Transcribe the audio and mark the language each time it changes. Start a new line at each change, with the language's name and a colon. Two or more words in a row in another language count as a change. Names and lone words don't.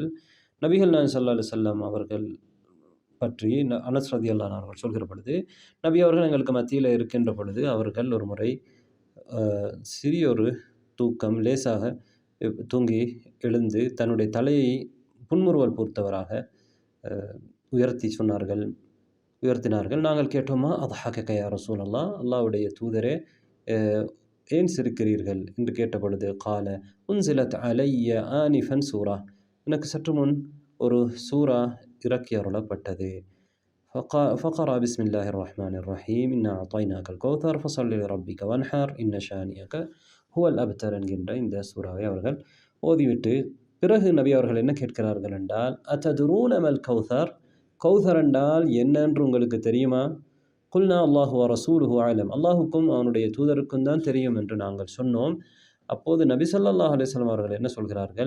Tamil: நபிகள் நாயகம்
Arabic: صلى الله عليه وسلم
Tamil: அவர்கள் பற்றி அனஸ்
Arabic: رضي الله عنه
Tamil: அவர்கள் சொல்கிற பொழுது, நபி அவர்கள் எங்களுக்கு மத்தியில் இருக்கின்ற பொழுது அவர்கள் ஒரு முறை சிறியொரு தூக்கம், லேசாக தூங்கி எழுந்து தன்னுடைய தலையை புன்முறுவல் பூர்த்தவராக உயர்த்தினார்கள். நாங்கள் கேட்டோமா,
Arabic: أضحكك يا رسول الله,
Tamil: அல்லாஹ்வுடைய தூதரே ஏன் சிரிக்கிறீர்கள் என்று கேட்டபொழுது,
Arabic: قال أنزلت علي آنفا سورة,
Tamil: எனக்கு சற்று முன் ஒரு சூரா இறக்கி அருளப்பட்டது.
Arabic: فقرأ بسم الله الرحمن الرحيم إنا أعطيناك الكوثر فصل لربك وانحر إن شانئك هو الأبتر
Tamil: என்கின்ற இந்த சூறாவை அவர்கள் ஓதிவிட்டு பிறகு நபி அவர்கள் என்ன கேட்கிறார்கள் என்றால்,
Arabic: أتدرون ما الكوثر,
Tamil: கௌசர் என்றால் என்னென்று உங்களுக்கு தெரியுமா?
Arabic: قلنا الله ورسوله أعلم,
Tamil: அல்லாஹுக்கும் அவனுடைய தூதருக்கும் தான் தெரியும் என்று நாங்கள் சொன்னோம். அப்போது நபி
Arabic: صلى الله عليه وسلم
Tamil: அவர்கள் என்ன சொல்கிறார்கள்?